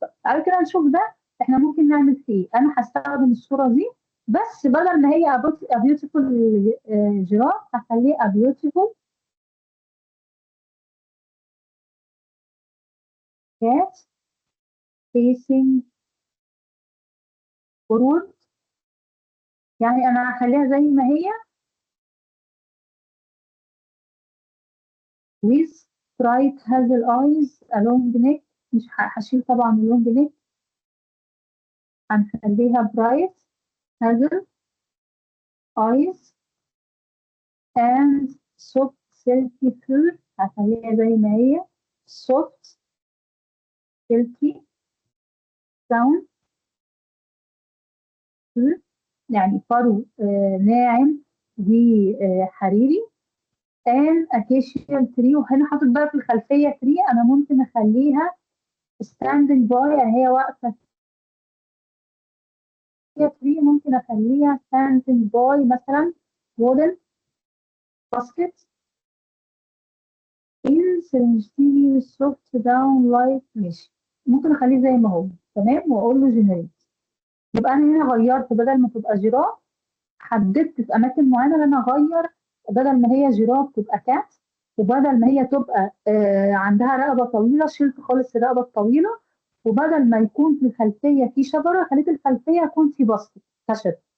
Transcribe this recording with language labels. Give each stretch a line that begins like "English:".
Arabic: تعالوا كده نشوف ده احنا ممكن نعمل فيه إيه. انا هستخدم الصوره دي بس بدل ما هي
English: a beautiful
Arabic: جراف هخليه
English: a beautiful cat facing forward.
Arabic: يعني انا هخليها زي ما هي
English: with bright hazel eyes a long neck.
Arabic: مش هشيل طبعا اللونج
English: neck،
Arabic: هنخليها
English: bright hazel eyes and soft silky fur.
Arabic: هخليها زي ما هي
English: soft silky down fur،
Arabic: يعني فرو ناعم وحريري. and acacia tree. وهنا حاطط بقى في الخلفية tree، أنا ممكن أخليها
English: standing by،
Arabic: يعني هي واقفة. هي
English: tree
Arabic: ممكن أخليها
English: standing by
Arabic: مثلا
English: wooden basket in serengeti with soft down light mesh.
Arabic: ممكن أخليه زي ما هو تمام وأقول له generate. يبقى أنا هنا غيرت بدل ما تبقى جراف، حددت في اماكن معينه ان انا اغير، بدل ما هي جيراف تبقى كات، وبدل ما هي تبقى عندها رقبه طويله شلت خالص الرقبه الطويله، وبدل ما يكون في الخلفيه في شجره خليت الخلفيه يكون في بسط خشب.